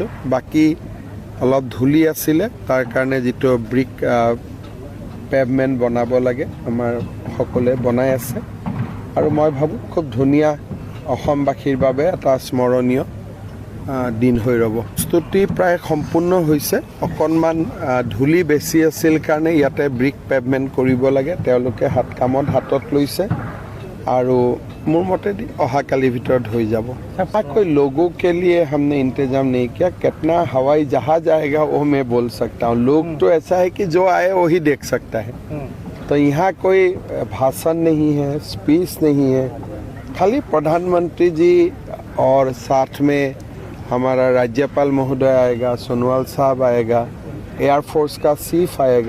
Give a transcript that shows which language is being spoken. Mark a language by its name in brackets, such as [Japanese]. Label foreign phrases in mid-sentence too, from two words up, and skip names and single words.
[Assamese] বাকী অলপ ধূলি আছিলে, তাৰ কাৰণে যিটো ব্ৰিক পেভমেণ্ট বনাব লাগে আমাৰ সকলোৱে বনাই আছে আৰু মই ভাবোঁ খুব ধুনীয়া অসমবাসীৰ বাবে এটা স্মৰণীয় দিন হৈ ৰ'ব। প্ৰস্তুতি প্ৰায় সম্পূৰ্ণ হৈছে। অকণমান ধূলি বেছি আছিল কাৰণে ইয়াতে ব্ৰিক পেভমেণ্ট কৰিব লাগে, তেওঁলোকে হাতত লৈছে আৰু মোৰ মতেদি অহাকালিৰ ভিতৰত হৈ যাব। [Hindi] कोई लोगों के लिए हमने इंतजाम नहीं किया। कितना हवाई जहाज आएगा वो मैं बोल सकता हूँ। लोग तो ऐसा है कि जो आए वही देख सकता है, तो यहाँ कोई भाषण नहीं है, स्पीच नहीं है, खाली प्रधानमंत्री जी और साथ में हमारा राज्यपाल महोदय आएगा, सोनोवाल साहब आएगा, एयरफोर्स का चीफ आएगा।